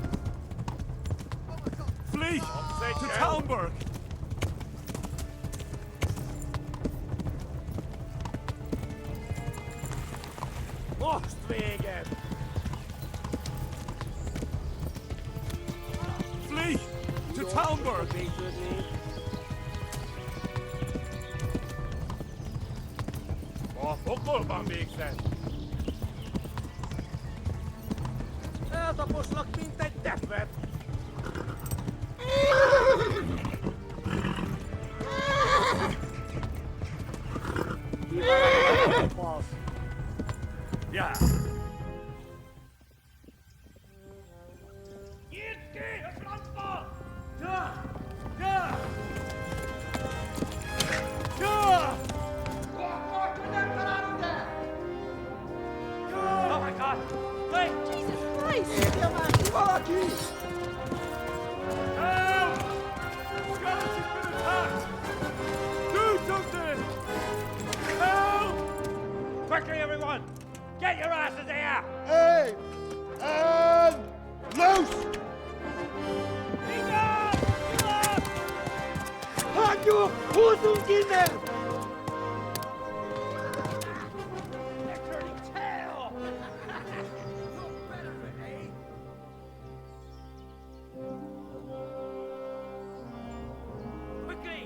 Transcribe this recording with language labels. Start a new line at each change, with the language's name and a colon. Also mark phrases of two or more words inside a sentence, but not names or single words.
English: Flee! To Talmberg!
Hungarian: Most véged!
English: Flee! To Talmberg!
Hungarian: A pokolban végzett. Eltaposlak, mint egy depvet!
English: Yeah. Oh my God! Wait! Jesus Christ!
Hungarian: Érje már ki valaki!
English: Help! Skeleton's been attacked! Do something! Help! Quickly, everyone! Get your asses here! Hey! And loose!
Hungarian: Hagyjuk! Húzzunk innen!
English: Quickly!